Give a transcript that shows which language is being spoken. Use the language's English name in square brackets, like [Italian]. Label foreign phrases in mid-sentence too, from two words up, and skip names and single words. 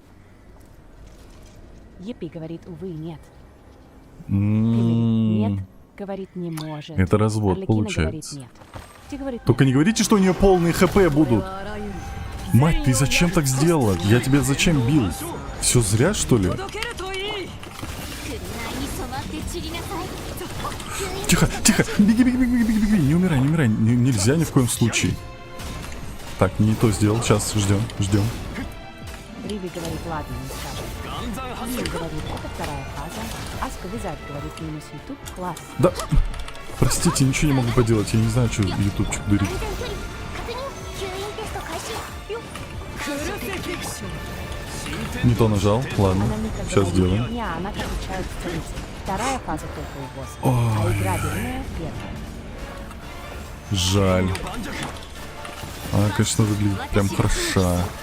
[Russian] Епи говорит, увы, нет. М-м-м. Нет, говорит, не может. Это развод Арлекина получается. говорит, нет. Ти говорит, Только не говорите, что у нее полные хп будут. Мать, ты зачем так сделала? Я тебя зачем бил? Все зря, что ли? [Japanese] 内に染まって散りなさい [Russian] Тихо. Беги. Не умирай. Нельзя ни в коем случае. Так, не то сделал. Сейчас, ждем. Риви говорит, ладно, не скажет. Риви говорит, это вторая фаза. Аска Визард говорит, минус YouTube, класс. Да. Простите, ничего не могу поделать. Я не знаю, что ютубчик дурит. [Japanese] 安全距離確認吸引テスト開始 [Russian] Не то нажал. Ладно. Анамика Сейчас говорит, сделаем. не, она как учают в столице. Вторая фаза только у босса. А игра длинная, первая. Жаль. Она, конечно, выглядит прям хороша.